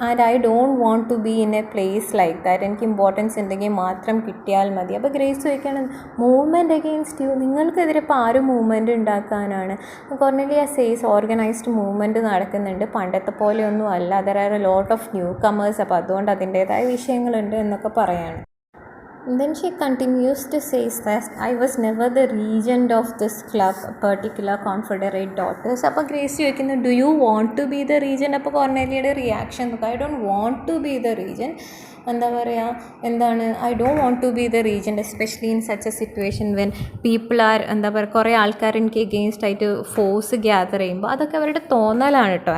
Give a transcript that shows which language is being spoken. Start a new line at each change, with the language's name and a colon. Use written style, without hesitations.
English: I don't want to be in a place like that.
Malayalam: എനിക്ക് importance ഉണ്ടെങ്കിൽ മാത്രം കിട്ടിയാൽ മതി. അപ്പോൾ ഗ്രേസ് ചോദിക്കുകയാണ്,
English: movement against you,
Malayalam: നിങ്ങൾക്കെതിരെ ഇപ്പോൾ ആരും മൂവ്മെൻറ്റ് ഉണ്ടാക്കാനാണ്? കോർണേലിയ സേസ് ഓർഗനൈസ്ഡ് മൂവ്മെൻറ്റ് നടക്കുന്നുണ്ട്, പണ്ടത്തെ പോലെയൊന്നും അല്ല.
English: there are a lot of new comers,
Malayalam: അപ്പോൾ അതുകൊണ്ട് അതിൻ്റേതായ വിഷയങ്ങളുണ്ട് എന്നൊക്കെ പറയാണ്.
English: Then she continues to say that I was never the regent of this club, particular Confederate daughters.
Malayalam: അപ്പോൾ ഗ്രേസ് ചോദിക്കുന്നു,
English: Do you want to be the reason?
Malayalam: അപ്പോൾ കോർണേലിയയുടെ reaction നോക്കുക,
English: I don't want to be the reason. എന്താ പറയുക, എന്താണ്, I don't want to be the reason especially in such a situation when people are, എന്താ പറയുക,
Malayalam: കുറേ ആൾക്കാർ എനിക്ക് എഗെയിൻസ്റ്റ് ആയിട്ട് ഫോഴ്സ് ഗ്യാദർ ചെയ്യുമ്പോൾ അതൊക്കെ അവരുടെ തോന്നലാണ് കേട്ടോ.